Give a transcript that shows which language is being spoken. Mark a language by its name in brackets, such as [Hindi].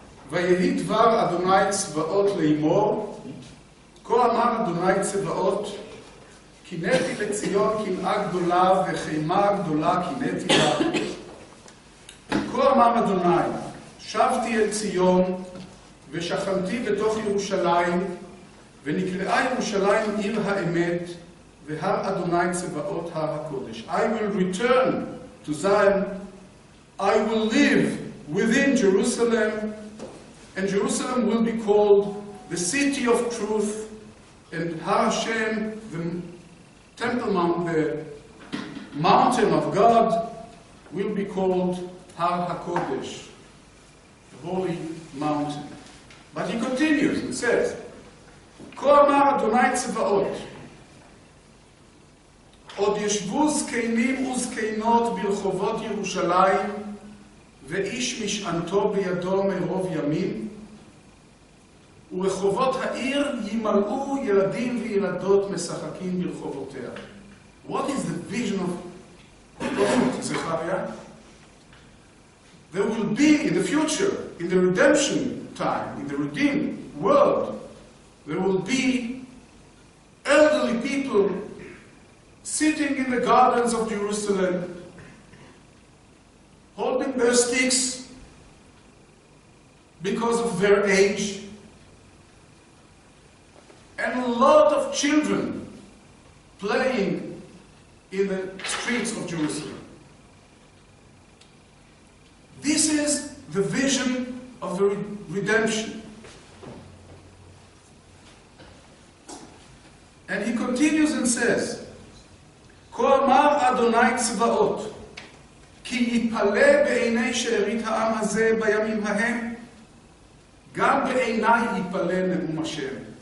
[Hebrew] ויהי דבר אדוני צבאות לאמור, כה אמר אדוני צבאות, קינאתי לציון קנאה גדולה וחמה גדולה קינאתי לה. כה אמר אדוני, שבתי אל ציון ושכנתי בתוך ירושלים, ונקראה ירושלים עיר האמת, והר אדוני צבאות הר הקודש. [English] I will return to Zion, I will live within Jerusalem, and Jerusalem will be called the city of truth, and Har Hashem, the Temple Mount, the mountain of God, will be called Har HaKodesh, the holy mountain. But he continues and says, [Hebrew] כה אמר אדוני צבאות, עוד ישבו זקנים וזקנות ברחובות ירושלים, ואיש משענתו בידו מרוב ימים, ורחובות העיר ימלאו ילדים וילדות משחקים ברחובותיה. [English] What is the vision of Prophet Zechariah? There will be in the future, in the redemption time, in the redeemed world, there will be elderly people sitting in the gardens of Jerusalem, holding their sticks because of their age, and a lot of children playing in the streets of Jerusalem. This is the vision of the redemption. And he continues and says, [Hebrew] כה אמר אדוני צבאות, כי יפלא בעיני שארית העם הזה בימים ההם, גם בעיני יפלא נאום השם.